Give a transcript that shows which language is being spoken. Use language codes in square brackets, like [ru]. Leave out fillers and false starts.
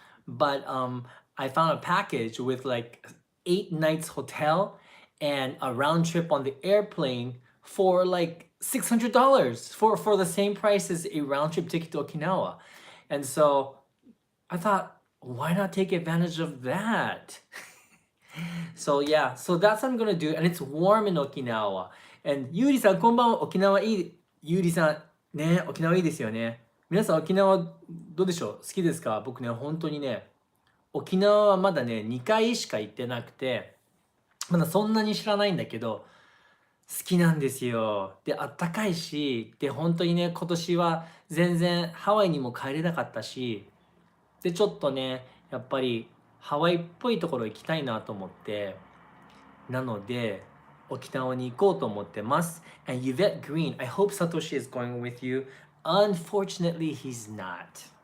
[en] But I found a package with like 8 nights hotel and a round trip on the airplane for like $600 for the same price as a round trip ticket to Okinawa. And so I thought, why not take advantage of that? So yeah, so that's what I'm gonna do. And it's warm in Okinawa. [ja] And Yuri-san, こんばんは。沖縄いい。ゆりさん、ね、沖縄いいですよね。皆さん、沖縄どうでしょう？好きですか？僕ね、本当にね、沖縄はまだね、2回しか行ってなくて、まだそんなに知らないんだけど、好きなんですよ。で、あったかいし、で、本当にね、今年は全然ハワイにも帰れなかったし、で、ちょっとね、やっぱりハワイっぽいところ行きたいなと思って、なので、沖縄に行こうと思ってます。 [en] And Yvette Green, I hope Satoshi is going with you. Unfortunately, he's not.